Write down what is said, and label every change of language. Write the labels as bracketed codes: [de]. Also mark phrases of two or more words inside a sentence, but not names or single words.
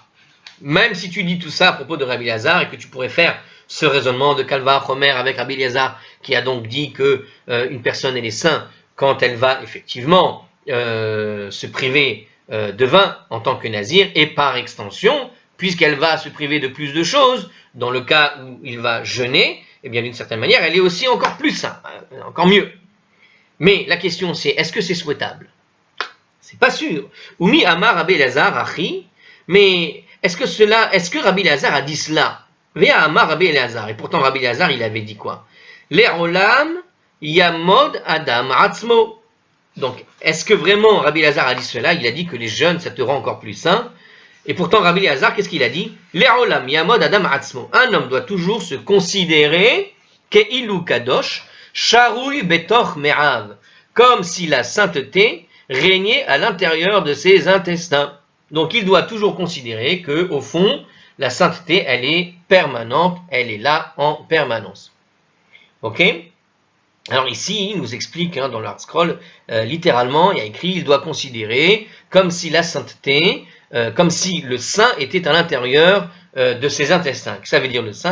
[fr] Même si tu dis tout ça à propos de Rabbi Elazar et que tu pourrais faire ce raisonnement de [he] קל וחומר [fr] avec Rabbi Elazar qui a donc dit que une personne elle est sainte quand elle va effectivement se priver de vin en tant que nazir et par extension, puisqu'elle va se priver de plus de choses, dans le cas où il va jeûner, eh bien d'une certaine manière, elle est aussi encore plus sainte, encore mieux. Mais la question c'est, est-ce que c'est souhaitable? C'est pas sûr. [he] ומי אמר רבי אלעזר הכי, [fr] mais est-ce que Rabbi Elazar a dit cela? [he] והא אמר רבי אלעזר, [fr] et pourtant Rabbi Elazar il avait dit quoi? [he] לעולם ימוד אדם עצמו. [fr] Donc, est-ce que vraiment Rabbi Elazar a dit cela? Il a dit que les jeûnes, ça te rend encore plus saint. Et pourtant, Rabbi Elazar, qu'est-ce qu'il a dit? [he] לעולם ימוד אדם עצמו. [fr] Un homme doit toujours se considérer [he] כאילו קדוש, שרוי בתוך מעיו, [fr] comme si la sainteté régnait à l'intérieur de ses intestins. Donc, il doit toujours considérer que, au fond, la sainteté, elle est permanente, elle est là en permanence. Ok? Alors ici, il nous explique dans l'Art Scroll, littéralement, il y a écrit, il doit considérer comme si la sainteté, comme si le saint était à l'intérieur de ses intestins. Que ça veut dire le saint?